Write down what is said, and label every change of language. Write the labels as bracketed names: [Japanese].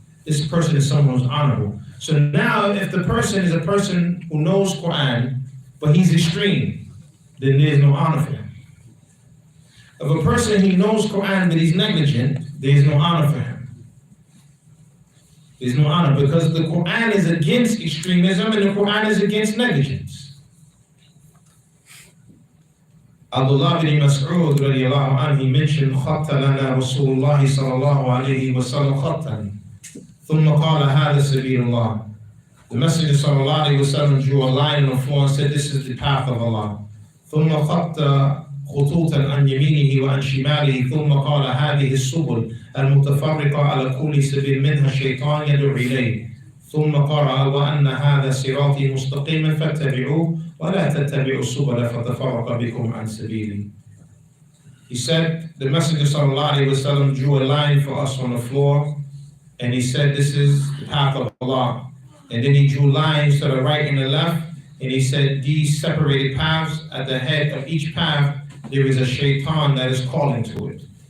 [English] This person is someone who's honorable. So now if the person is a person who knows Quran, but he's extreme, then there's no honor for him. If a person he knows Quran but he's negligent, there's no honor for him. There's no honor because the Quran is against extremism and the Quran is against negligence. [Arabic] Abdullah bin Mas'ud radiallahu anhu, [English] he mentioned [Arabic] خط لنا رسول الله صلى الله عليه وسلم خطا ثم قال هذا سبيل الله. [English] The Messenger sallallahu alayhi wa sallam drew a line on the floor and said, this is the path of Allah. [Arabic] ثم خط خطوطا عن يمينه وعن شماله ثم قال هذه السبل المتفرقة على كل سبيل منها الشيطان يدعو إليه ثم قرأ وأن هذا صراطي مستقيما فاتبعوه ولا تتبعوا السبل فتفرق بكم عن سبيلي. [English] He said, the Messenger sallallahu alayhi wa sallam drew a line for us on the floor and he said, this is the path of Allah. And then he drew lines to the right and the left and he said, these separated paths, at the head of each path there is a shaitan that is calling to it.